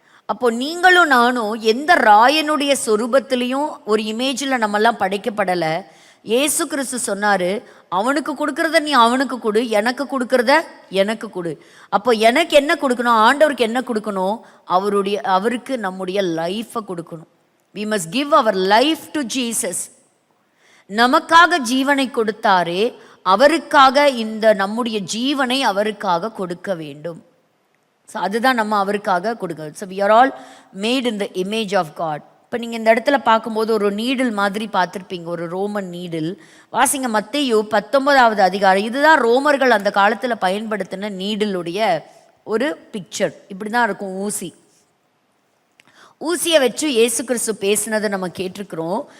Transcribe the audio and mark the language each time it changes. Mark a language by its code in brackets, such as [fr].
[ta] அப்போ நீங்களும் நானும் எந்த ராயனுடைய சொரூபத்திலையும் ஒரு இமேஜில் நம்மெல்லாம் படைக்கப்படலை. இயேசு கிறிஸ்து சொன்னார், அவனுக்கு கொடுக்கறத நீ அவனுக்கு கொடு, எனக்கு கொடுக்கறத எனக்கு கொடு. அப்போ எனக்கு என்ன கொடுக்கணும், ஆண்டவருக்கு என்ன கொடுக்கணும், அவருக்கு நம்முடைய லைஃப்பை கொடுக்கணும். [en] We must give our life to Jesus. [ta] நமக்காக ஜீவனை கொடுத்தாரே, அவருக்காக இந்த நம்முடைய ஜீவனை அவருக்காக கொடுக்க வேண்டும். ஸோ அதுதான் நம்ம அவருக்காக கொடுக்க. [en] So we are all made in the image of God. [ta] இப்போ நீங்கள் இந்த இடத்துல பார்க்கும்போது ஒரு நீடில் மாதிரி பார்த்துருப்பீங்க, ஒரு ரோமன் நீடில். வாசிங்க மத்தேயு 19வது அதிகாரம். இதுதான் ரோமர்கள் அந்த காலத்தில் பயன்படுத்தின நீடிலுடைய ஒரு பிக்சர். இப்படி தான் இருக்கும் ஊசி. ஊசியை வச்சு இயேசு கிறிஸ்து பேசினதை நம்ம கேட்டிருக்கிறோம்.